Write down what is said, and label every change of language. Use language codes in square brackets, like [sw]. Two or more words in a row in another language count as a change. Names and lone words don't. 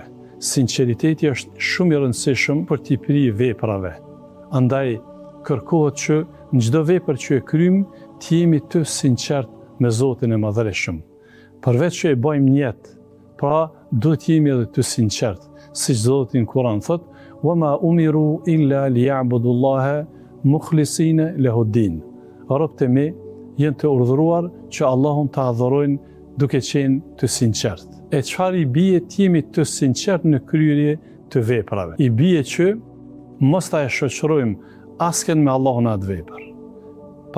[sq] Sinqeriteti është shumë i rëndësishëm për t'i pri veprave. Andaj kërkohet që në çdo vepër që e kryjmë t'jemi të sinqert me Zotin e Madhërisht. Përveç që e bëjmë niyet, pra duhet t'jemi edhe të sinqert, siç Zoti në Kur'an thot: [ar] "وما أمروا إلا ليعبدوا الله مخلصين له الدين." [sq] Robët e mi janë të urdhëruar që Allahun të adhurojnë duke qenë të sinqert. E çfarë i bie t'jemi të sinqert në kryerje të veprave? I bie që mos ta shoqërojmë asken me Allahun atë vepër.